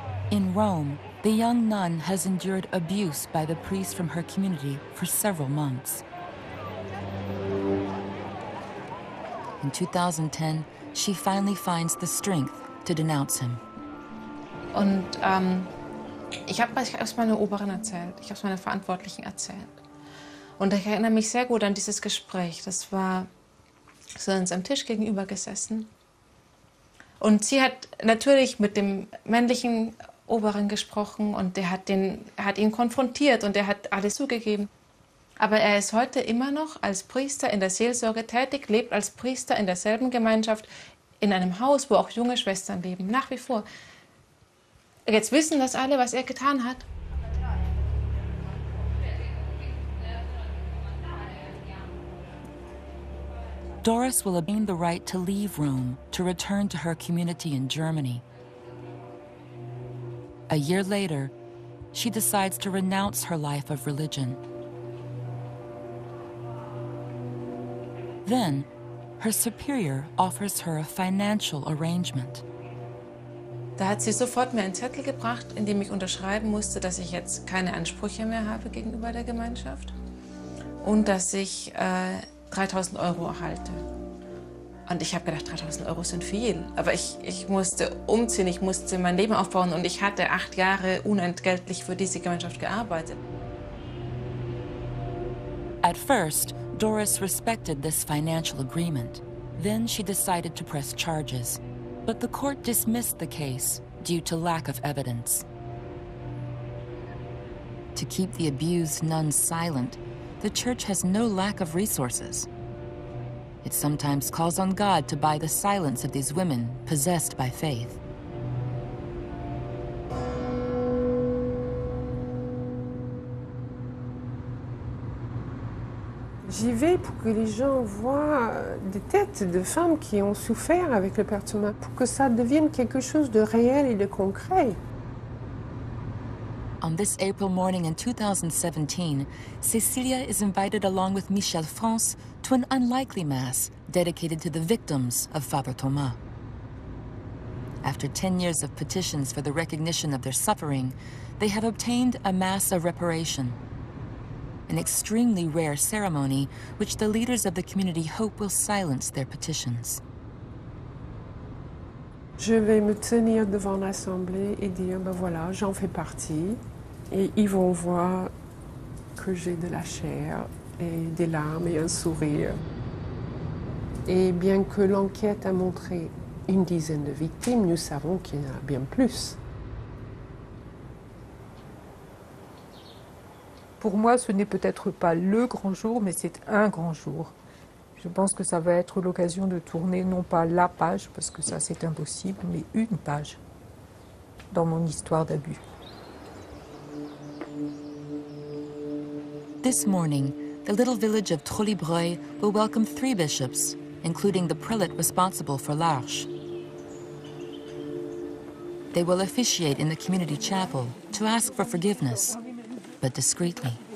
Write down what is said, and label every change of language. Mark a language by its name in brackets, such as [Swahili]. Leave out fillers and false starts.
[English] In Rome, the young nun has endured abuse by the priest from her community for several months. In 2010, she finally finds the strength to denounce him. [German] Und ich habe es meiner Oberin erzählt, ich habe es meiner Verantwortlichen erzählt. Und ich erinnere mich sehr gut an dieses Gespräch. Das war, so uns am Tisch gegenüber gesessen. Und sie hat natürlich mit dem männlichen Oberin gesprochen und der hat ihn konfrontiert und der hat alles zugegeben. Aber er ist heute immer noch als Priester in der Seelsorge tätig, lebt als Priester in derselben Gemeinschaft, in einem Haus, wo auch junge Schwestern leben, nach wie vor. Jetzt wissen das alle, was er getan hat. [English] Doris will obtain the right to leave Rome to return to her community in Germany. A year later, she decides to renounce her life of religion. Then, her superior offers her a financial arrangement. [German] Da hat sie sofort mir einen Zettel gebracht, in dem ich unterschreiben musste, dass ich jetzt keine Ansprüche mehr habe gegenüber der Gemeinschaft und dass ich 3.000 € erhalte. Und ich habe gedacht, 3.000 € sind viel. Aber ich musste umziehen, ich musste mein Leben aufbauen und ich hatte 8 Jahre unentgeltlich für diese Gemeinschaft gearbeitet. [English] At first, Doris respected this financial agreement. Then she decided to press charges. But the court dismissed the case due to lack of evidence. To keep the abused nuns silent, the church has no lack of resources. It sometimes calls on God to buy the silence of these women possessed by faith. [French] J'y vais pour que les gens voient des têtes de femmes qui ont souffert avec le père Thomas, pour que ça devienne quelque chose de réel et de concret. [English] On this April morning in 2017, Cecilia is invited along with Michel France to an unlikely mass dedicated to the victims of Father Thomas. After 10 years of petitions for the recognition of their suffering, they have obtained a mass of reparation, an extremely rare ceremony which the leaders of the community hope will silence their petitions. [French] Je vais me tenir devant l'Assemblée et dire, ben voilà, j'en fais partie. Et ils vont voir que j'ai de la chair et des larmes et un sourire. Et bien que l'enquête a montré une dizaine de victimes, nous savons qu'il y en a bien plus. Pour moi, ce n'est peut-être pas le grand jour, mais c'est un grand jour. Je pense que ça va être l'occasion de tourner non pas la page, parce que ça c'est impossible, mais une page dans mon histoire d'abus. [English] This morning, the little village of Trollibreuil will welcome 3 bishops, including the prelate responsible for l'Arche. They will officiate in the community chapel to ask for forgiveness, but discreetly.